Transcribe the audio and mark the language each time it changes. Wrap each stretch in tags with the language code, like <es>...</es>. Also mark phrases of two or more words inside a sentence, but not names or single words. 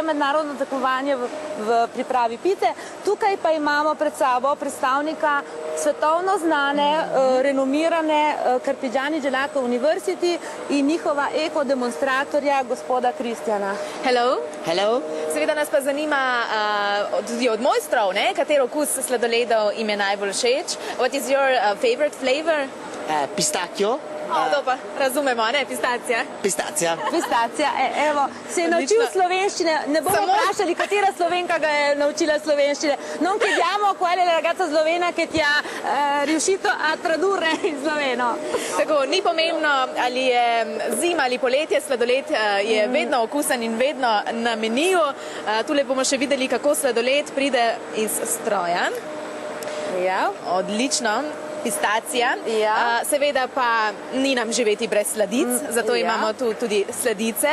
<sl>mednarodno tekmovanje v pripravi pice. Tukaj pa imamo pred sabo predstavnika svetovno znane, renomirane Carpigiani Gelato University in njihova ekodemonstratorja, gospoda Kristjana.</sl> <en>Hello. Hello.</en> <sl>Seveda nas pa zanima tudi od mojstrov, katero okus sladoledov im je najbolj všeč.</sl> <en>What is your favorite flavor? Pistacchio.</en> <sl>To pa razumemo, ne? Pistacija. Pistacija. Pistacija, evo, se je naučil slovenščine, ne bomo vprašali, katera Slovenka ga je naučila slovenščine.</sl> <it>Non chiediamo qual è la ragazza slovena che ti ha riuscito a tradurre in sloveno.</it> <sl>Tako, ni pomembno, ali je zima ali poletje, sladoled je vedno okusen in vedno na meniju. Tule bomo še videli, kako sladoled pride iz stroja. Ja. Odlično. Pistacija. Ja. Seveda pa ni nam živeti brez sladic, zato imamo tu tudi sladice.</sl>